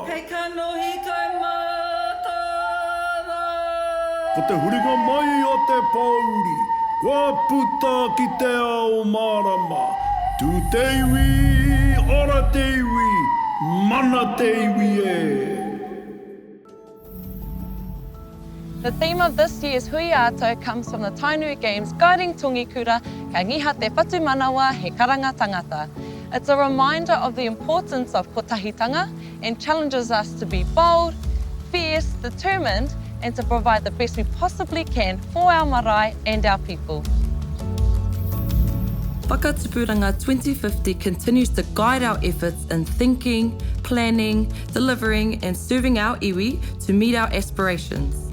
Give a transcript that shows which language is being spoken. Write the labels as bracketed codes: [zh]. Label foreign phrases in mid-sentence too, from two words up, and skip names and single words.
[mi] Hei kanohi kai matara. Ko te huringa mai o te pauri, kua puta ki te ao marama. Tu te iwi, ora te iwi, mana te iwi e. [en] The theme of this year's Hui Ato comes from the Tainui Games guiding tongikura [mi] ka ngiha te whatu manawa he karanga tangata. [en] It's a reminder of the importance of kotahitanga and challenges us to be bold, fierce, determined, and to provide the best we possibly can for our marae and our people. Whakatupuranga 2050 continues to guide our efforts in thinking, planning, delivering, and serving our iwi to meet our aspirations.